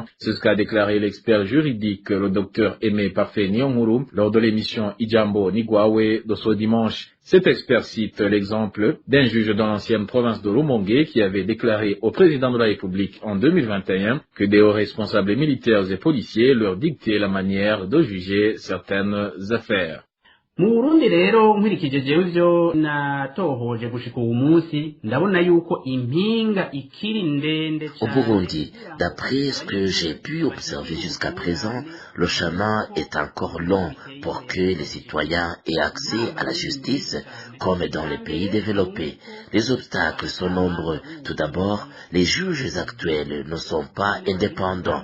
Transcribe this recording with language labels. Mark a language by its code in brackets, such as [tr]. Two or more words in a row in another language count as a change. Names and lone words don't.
[fr] C'est ce qu'a déclaré l'expert juridique, le docteur Aimé Parfait Nyonguru, lors de l'émission Ijambo Nigwawe de ce dimanche. Cet expert cite l'exemple d'un juge dans l'ancienne province de Rumonge qui avait déclaré au président de la République en 2021 que des hauts responsables militaires et policiers leur dictaient la manière de juger certaines affaires. [rn] Mu Burundi rero nkwirikije jewe ivyo natohoje gushika uwu munsi ndabona yuko impinga ikiri ndende. [fr] Au Burundi, d'après ce que j'ai pu observer jusqu'à présent, le chemin est encore long pour que les citoyens aient accès à la justice comme dans les pays développés. Les obstacles sont nombreux. Tout d'abord, les juges actuels ne sont pas indépendants.